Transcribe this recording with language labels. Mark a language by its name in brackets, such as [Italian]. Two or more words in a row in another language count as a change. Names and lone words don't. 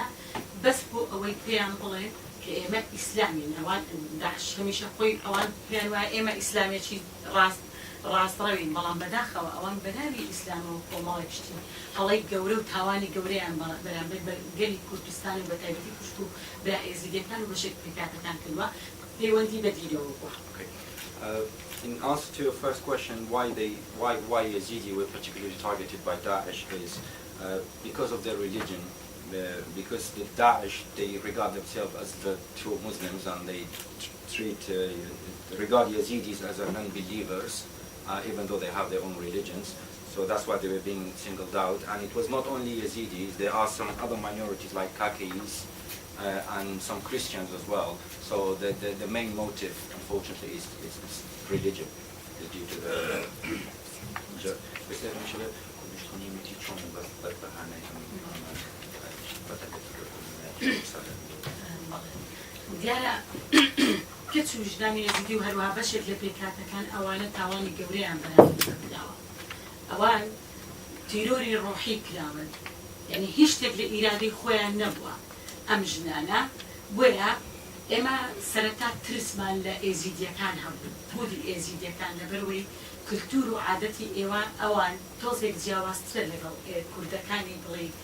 [Central Kurdish] بەس بۆ ئەوەی پێیان بڵێ کە ئێمە ئیسلامین ئەوان داعش هەمیشە خۆی ئەوان پێیان وایە ئێمە ئیسلامێکی ڕاستڕەوین بەڵام بەداخەوە ئەوان بەناوی ئیسلامەوە کۆمەڵێکشتی هەڵەی گەورە و تاوانی گەورەیان بەرامبەر بە گەلی کوردستان و بە تایبەتی کوشت و برا ئێزیدیەکان و بەشێک پێکاتەکان کردووە پەیوەندی بە دیرەوە بووە. [English] In answer to your first question, why Yazidi were particularly targeted by Daesh is because of their religion, because the Daesh, they regard themselves as the true Muslims and they regard Yazidis as non-believers, even though they have their own religions. So that's why they were being singled out. And it was not only Yazidis, there are some other minorities like Kakis and some Christians as well. So the main motive, unfortunately, is religion, due to the [Central Kurdish] دیارە کەچ وجدانی ئێزیدی و هەروەها بەشێک لە پێکاتەکان ئەوانە تاوانی گەورەیان بەرامبەر کراوە ئەوان تیرۆری ڕۆحی کراون یعنی هیچ شتێک لە ئیرادەی خۆیان نەبووە ئەم ژنانە بۆیە ئێمە سەرەتا ترسمان لە ئێزیدیەکان هەبوو بودی ئێزیدیەکان لەبەرەوەی کلتور و عادەتی ئێوان ئەوان تۆزێک جیاوازترە لەگەڵ کوردەکانی بڵێ